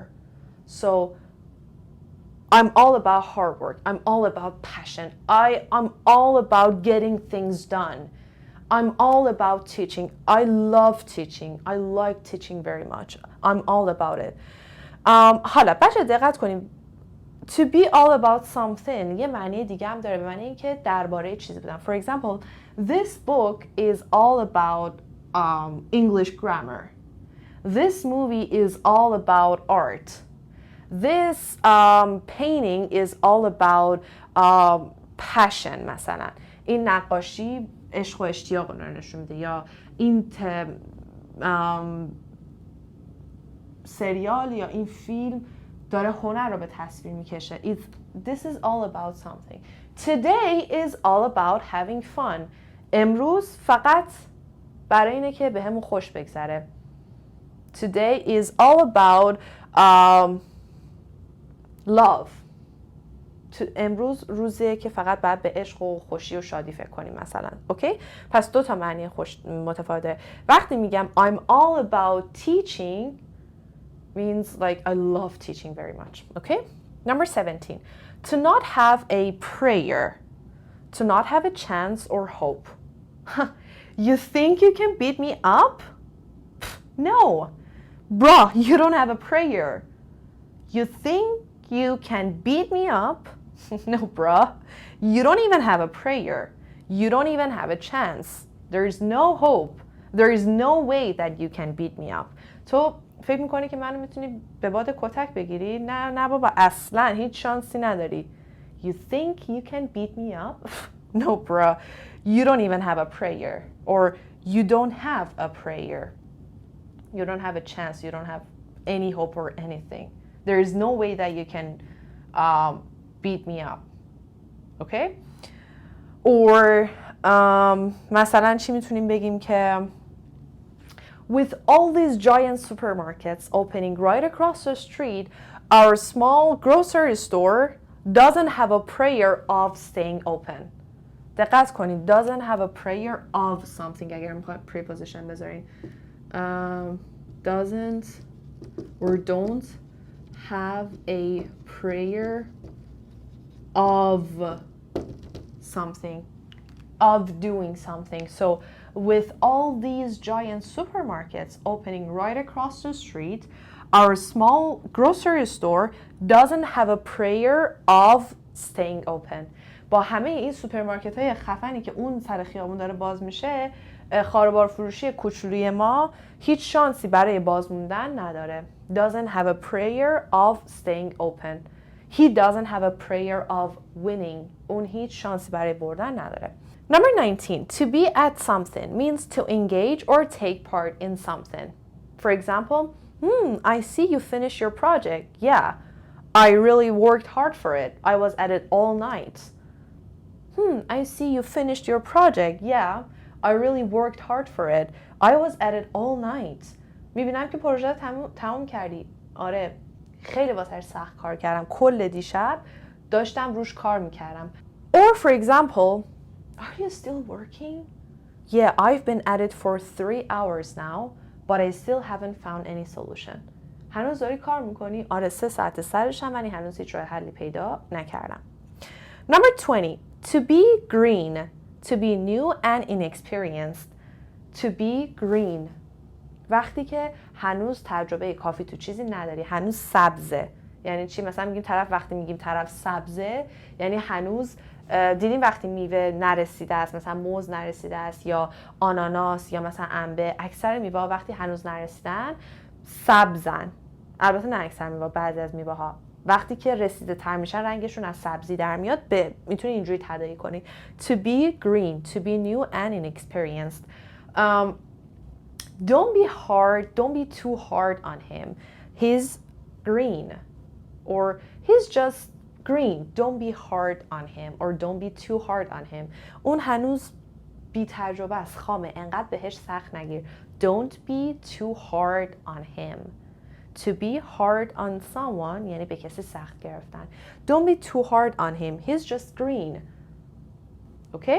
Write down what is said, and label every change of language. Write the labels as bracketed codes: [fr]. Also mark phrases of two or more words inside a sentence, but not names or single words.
[en] So I'm all about hard work. I'm all about passion. I'm all about getting things done. I'm all about teaching. I love teaching. I like teaching very much. I'm all about it. [fa] حالا بچه دقت کنیم. [en] To be all about something [fa] یه معنی دیگه هم داره، به معنی اینکه درباره چیزی بودن. [en] For example, this book is all about English grammar. This movie is all about art. This painting is all about passion. [fa] مثلا این نقاشی عشق و اشتیاق رو نشون میده، یا این سریال یا این فیلم داره هنر رو به تصویر میکشه. [en] This is all about something. Today is all about having fun. [fa] امروز فقط برای اینه که به همون خوش بگذره. [en] Today is all about love. [fa] امروز روزیه که فقط باید به عشق و خوشی و شادی فکر کنیم مثلا. اوکی؟ پس 2 تا معنی متفاوته. وقتی میگم [en] I'm all about teaching means like I love teaching very much. Okay? Number 17. To not have a prayer. To not have a chance or hope. You think you can beat me up? No. Bruh, you don't have a prayer. You think you can beat me up? No, bruh. You don't even have a prayer. You don't even have a chance. There is no hope. There is no way that you can beat me up. [fa] تو فکر میکنی که منو میتونی به باد کتک بگیری؟ نه بابا، اصلا هیچ شانسی نداری. [en] You think you can beat me up? No, bruh. You don't even have a prayer. Or you don't have a prayer. You don't have a chance. You don't have any hope or anything. There is no way that you can beat me up. Okay? Or [fa] مثلا چی میتونیم بگیم که [en] with all these giant supermarkets opening right across the street, our small grocery store doesn't have a prayer of staying open. [fa] دقت کنید. [en] Doesn't have a prayer of something. [fa] اگر میخواید preposition بذارین. [en] Doesn't or don't have a prayer of something, of doing something. So with all these giant supermarkets opening right across the street, our small grocery store doesn't have a prayer of staying open. [fa] با همه این سوپرمارکت‌های خفنی که اون سر خیابون داره باز میشه، خاروبار فروشی کوچولوی ما هیچ شانسی برای باز موندن نداره. [en] Doesn't have a prayer of staying open. He doesn't have a prayer of winning. [fa] اون هیچ شانسی برای بردن نداره. [en] Number 19. To be at something means to engage or take part in something. For example, I see you finished your project. Yeah, I really worked hard for it. I was at it all night. I see you finished your project. Yeah, I really worked hard for it. I was at it all night. [fa] میبینم که پروژه تموم کردی. آره، خیلی واسه سخت کار کردم. کل دیشب داشتم روش کار میکردم. [en] Or for example, are you still working? Yeah, I've been at it for 3 hours now, but I still haven't found any solution. [fa] هنوز داری کار میکنی؟ آره 3 ساعت سرشم ولی هنوز هیچ راه حلی پیدا نکردم. [en] Number 20. To be green. To be new and inexperienced. To be green. [fa] وقتی که هنوز تجربه کافی تو چیزی نداری، هنوز سبزه. یعنی چی؟ مثلا میگیم طرف، وقتی میگیم طرف سبزه یعنی هنوز دیدیم وقتی میوه نرسیده است، مثلا موز نرسیده است یا آناناس یا مثلا انبه، اکثر میوه ها وقتی هنوز نرسیدن سبزن. البته نه اکثر میوه، بعضی از میوه ها وقتی که رسیده تر میشن رنگشون از سبزی در میاد. میتونی اینجوری تداعی کنی. [en] To be green, to be new and inexperienced. Don't be hard, don't be too hard on him. He's green. Or he's just green. Don't be hard on him or don't be too hard on him. [fa] اون هنوز بی تجربه است، خامه، انقدر بهش سخت نگیر. [en] Don't be too hard on him. To be hard on someone [fa] یعنی به کسی سخت گرفتن. [en] Don't be too hard on him. He's just green. Okay?